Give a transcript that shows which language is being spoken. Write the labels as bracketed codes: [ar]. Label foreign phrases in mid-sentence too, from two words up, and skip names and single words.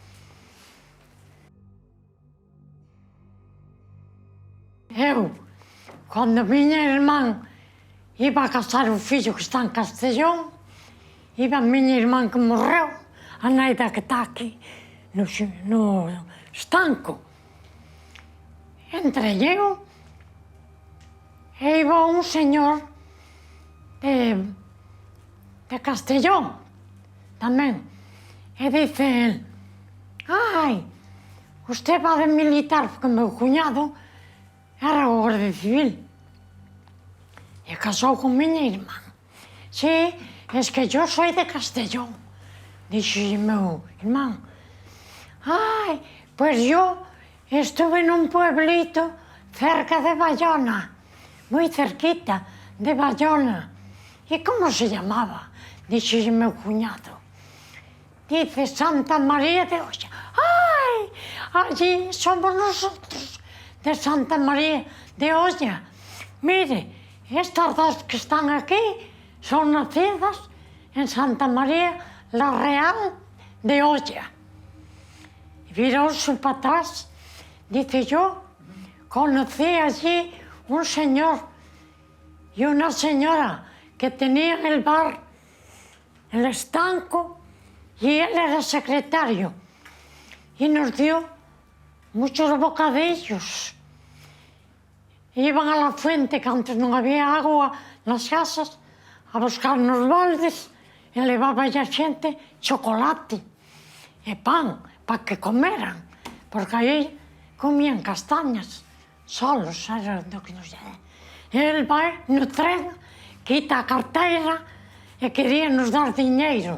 [gl] Eu, cando miña irmán iba a casar o fillo que está en Castellón, iba a miña irmán que morreu, a naida que está aquí, no estanco. Entrei eu, e iba un señor de Castellón, tamén. [es] E dice el, ai, usted va de militar, [gl] porque o meu cuñado era o Guardia Civil. E casou con miña irmán. [es] Sí, es que yo soy de Castellón. [gl] Dixo meu irmán, ai, [es] pues yo estuve [gl] nun pueblito cerca de Bayona, moi cerquita de Bayona. E [es] como se llamaba? [gl] Dixo meu cuñado. [es] Dice Santa María de Olla. Ai, allí somos nosotros, de Santa María de Olla. Mire, estas dos que están aquí son nacidas en Santa María la Real de Olla. Y viróse para atrás. Dice, yo conocí allí un señor y una señora que tenían el bar, el estanco, y él era secretario. Y nos dio muchos bocadillos. Iban a la fuente, [gl] que antes non había agua nas casas, a buscar nos baldes, e levaba a xente chocolate e pan para que comeran, porque aí comían castañas solos, era do que nos era. El vai no tren, quita a carteira e quería nos dar diñeiro.